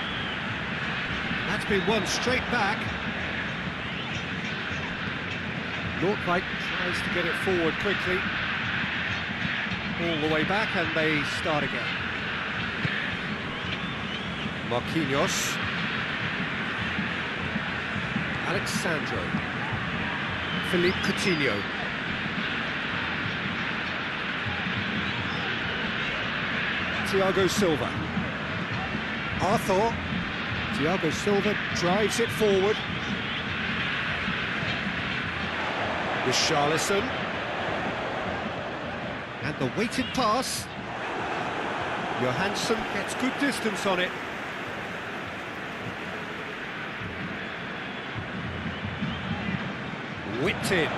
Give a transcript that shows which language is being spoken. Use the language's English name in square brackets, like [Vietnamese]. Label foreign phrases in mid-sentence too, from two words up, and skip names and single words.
[English] That's been won straight back. Nordvik tries to get it forward quickly. All the way back, and they start again. Marquinhos. Alexandro. Philippe Coutinho. Thiago Silva. Arthur. Thiago Silva drives it forward. Richarlison. And the weighted pass. Johansson gets good distance on it. Whipped in.